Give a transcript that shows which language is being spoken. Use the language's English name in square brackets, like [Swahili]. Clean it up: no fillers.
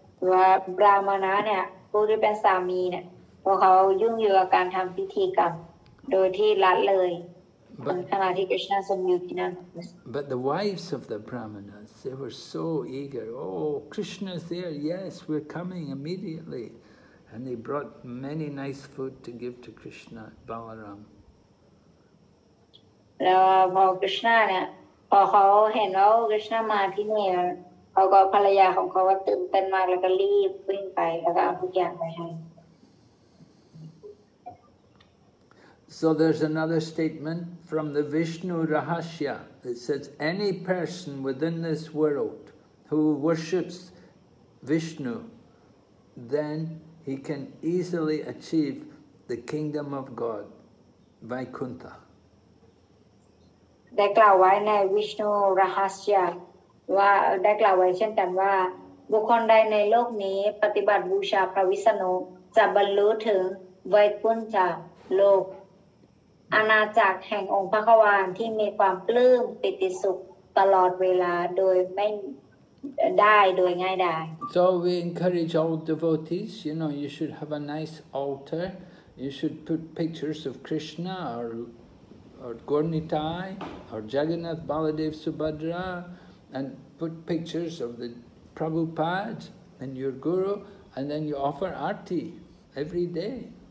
[Thai] ว่าบราหมณะเนี่ยผู้ที่เป็นสามีเนี่ยพวกเขายุ่งอยู่กับการทำพิธีกรรมโดยที่ละเลยขณะที่กฤษณาทรงอยู่ที่นั่น [English] But the wives of the brahmanas, they were so eager. Oh, Krishna's there. Yes, we're coming immediately. And they brought many nice food to give to Krishna, Balaram. [Thai] แล้วพอกฤษณาเนี่ยพอเขาเห็นว่ากฤษณามาที่นี่เขาก็ภรรยาของเขาก็ตื่นเต้นมากแล้วก็รีบวิ่งไปแล้วก็เอาทุกอย่างไปให้ [English] So there's another statement from the Vishnu Rahasya that says any person within this world who worships Vishnu, then he can easily achieve the kingdom of God, Vaikuntha. [Thai] ได้กล่าวไว้ในวิชนูรหัสยาว่าได้กล่าวไว้เช่นกันว่าบุคคลใดในโลกนี้ปฏิบัติบูชาพระวิษณุจะบรรลุถึงไวกุนทะโลกอาณาจักรแห่งองค์พระควานที่มีความปลื้มปิติสุขตลอดเวลาโดยไม่ได้โดยง่ายดาย [English] So we encourage all devotees, you should have a nice altar. You should put pictures of Krishna or Gaurnitai or Jagannath, Baladev, Subhadra, and put pictures of the Prabhupada and your Guru, and then you offer arti every day.